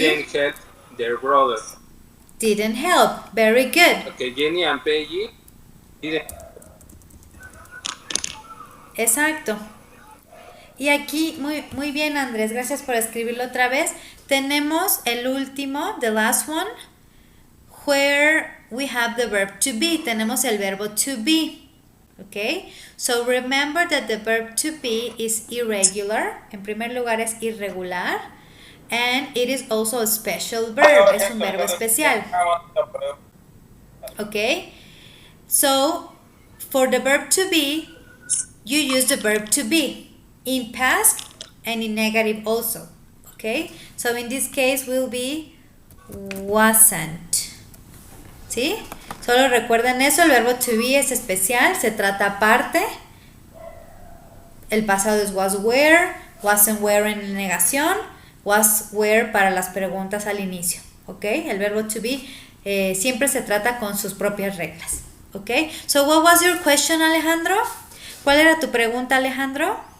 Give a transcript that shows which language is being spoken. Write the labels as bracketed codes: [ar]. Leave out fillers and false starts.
[en] didn't help their brother. Didn't help. Very good. Okay, Jenny and Peggy didn't. [es] Exacto. Y aquí, muy bien, Andrés, gracias por escribirlo otra vez. Tenemos el último, [en] the last one, where we have the verb to be. [es] Tenemos el verbo to be. [en] Okay, so remember that the verb to be is irregular. [es] En primer lugar es irregular. [en] And it is also a special verb. [es] Es un verbo especial. [en] Okay, so for the verb to be, you use the verb to be in past and in negative also. Okay, so in this case will be wasn't. [es] ¿Sí? Solo recuerden eso, el verbo to be es especial, se trata aparte. El pasado es was were, wasn't were en negación, was were para las preguntas al inicio. ¿Ok? El verbo to be siempre se trata con sus propias reglas. ¿Ok? [en] So what was your question, Alejandro? [es] ¿Cuál era tu pregunta, Alejandro?